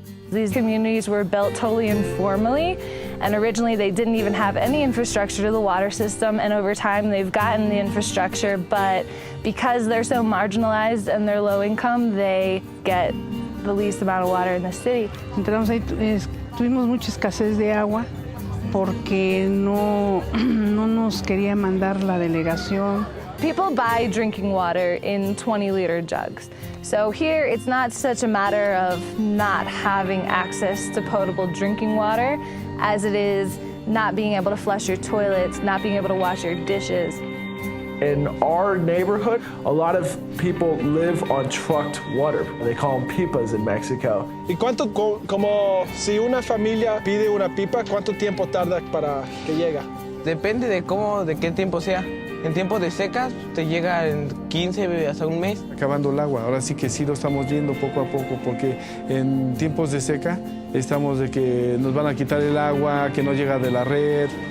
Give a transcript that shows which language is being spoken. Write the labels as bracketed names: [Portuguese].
[English] These communities were built totally informally, and originally they didn't even have any infrastructure to the water system, and over time they've gotten the infrastructure, but because they're so marginalized and they're low income, they get the least amount of water in the city. [Spanish] Entramos ahí, tuvimos mucha escasez de agua porque no nos quería mandar la delegación. [English] People buy drinking water in 20-liter jugs. So here, it's not such a matter of not having access to potable drinking water as it is not being able to flush your toilets, not being able to wash your dishes. In our neighborhood, a lot of people live on trucked water. They call them pipas in Mexico. [Spanish] ¿Y cuánto, como si una familia pide una pipa, cuánto tiempo tarda para que llega? Depende de qué tiempo sea. En tiempos de secas te llega en 15 hasta un mes. Acabando el agua, ahora sí que sí lo estamos viendo poco a poco, porque en tiempos de seca estamos de que nos van a quitar el agua, que no llega de la red.